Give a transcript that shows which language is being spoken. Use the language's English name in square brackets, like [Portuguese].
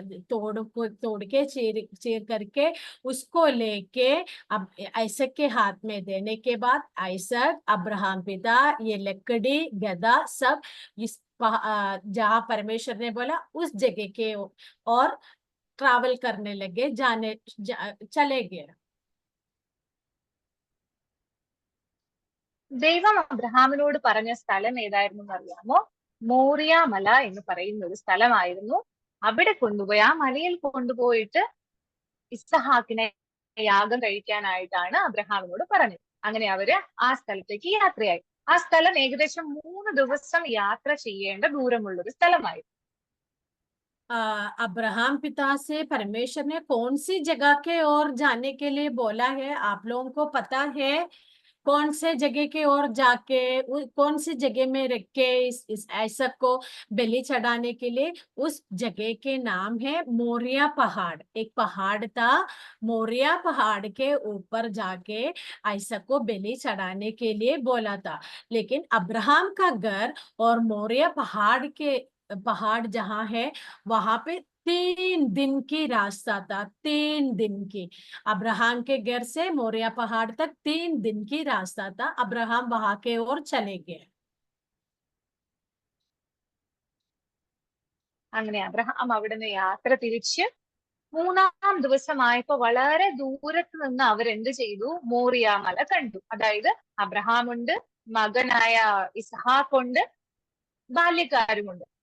[Hindi] तोड़ के चीर चीर करके उसको लेके अब आइसक के हाथ में देने के बाद आइसक अब्राहम पिता ये लकड़ी गदा सब इस जहाँ परमेश्वर ने बोला उस जगह के और ट्रैवल करने लगे, चले गए। [Malayalam] ദൈവം അബ്രഹാമിനോട് പറഞ്ഞ സ്ഥലം ഏതായിരുന്നു അറിയാമോ? മോറിയ മല എന്ന് പറയുന്ന ഒരു സ്ഥലമായിരുന്നു. അവിടെ കൊണ്ടുപോയി ആ മലയിൽ കൊണ്ടുപോയിട്ട് ഇസ്സഹാക്കിനെ യാഗം കഴിക്കാനായിട്ടാണ് അബ്രഹാമിനോട് പറഞ്ഞത്. അങ്ങനെ അവര് ആ സ്ഥലത്തേക്ക് യാത്രയായി. ആ സ്ഥലം ഏകദേശം 3 ദിവസം യാത്ര ചെയ്യേണ്ട ദൂരമുള്ള ഒരു സ്ഥലമായിരുന്നു. [Hindi] अब्राहम पिता से परमेश्वर ने कौन सी जगह के ओर जाने के लिए बोला है? आप लोगों को पता है? कौन से जगह के ओर जाके कौन सी जगह में रख के इस आइसक को बलि चढ़ाने के लिए? उस जगह के नाम है मोरिया पहाड़। एक पहाड़ था, मोरिया पहाड़ के ऊपर जाके आइसक को बलि चढ़ाने के लिए बोला था। लेकिन अब्राहम का घर और मोरिया पहाड़ जहां है वहां पे 3 दिन की रास्ता था, 3 दिन की। अब्राहम के घर से मोरिया पहाड़ तक 3 दिन की रास्ता था। अब्राहम वहां के ओर चले गए। [Malayalam] അങ്ങനെ അബ്രഹാം അവിടുന്ന് യാത്ര തിരിച്ച് 3-ാം ദിവസമായപ്പോ വളരെ ദൂരത്ത് നിന്ന് അവരെന്ത് ചെയ്തു? മോറിയ മല കണ്ടു. അതായത് അബ്രഹാമുണ്ട്, മകനായ ഇസ്ഹാഖുണ്ട്, ബാല്യക്കാരുമുണ്ട്.